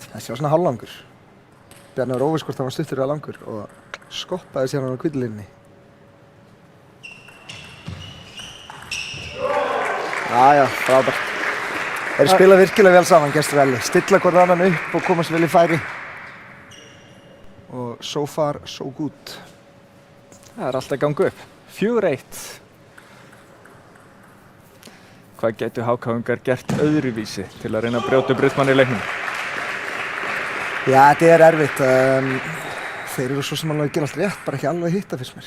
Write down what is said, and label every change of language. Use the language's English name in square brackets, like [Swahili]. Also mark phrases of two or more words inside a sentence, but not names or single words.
[Icelandic] Þessi var svona hálflangur. Bjarni var óviss hvort hann var stuttur eða langur og skoppaði sér hann á hvítlínunni. Jæja, frábært. Þeir spila virkilega vel saman, gestur Elli. Stilla hvort annan upp og komast vel í færi. [English] Og so far, so good. [Icelandic] Það er alltaf að ganga upp. 4-1. Hvað getur HK-ingar gert öðruvísi til að reyna að brjóta upp rytmann í leiknum? Já, þetta er erfitt. Þeir eru svo sem alveg að gera allt rétt, bara ekki alveg að hitta fyrst mér.